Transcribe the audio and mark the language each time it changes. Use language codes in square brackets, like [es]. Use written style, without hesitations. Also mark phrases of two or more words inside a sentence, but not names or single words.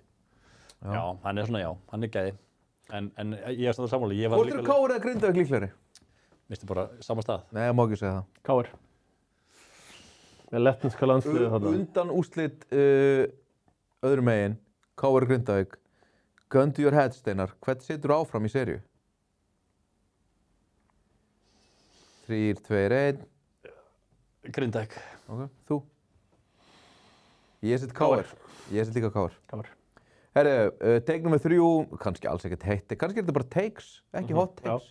[is] Já, hann er svona, hann er gæði. En ég er svona sammála, ég var Hvort eru KR eða Grindavík líklegri? Minnstu bara sama stað. Nei, ég má ekki segja það. KR. Með lettinska landsliðið þarna. Undan úrslit öðrum megin, KR Grindavík. [en] Gun to your head, [is] Steinar. Hvern setur áfram í seríu? 3, 2, 1. Grindavík. Ok, þú? Ég set KR. Ég set líka KR. KR. Herru, take nummer 3, kannski alls ekkert heitt, kannski er þetta bara takes, ekki [en] hot takes.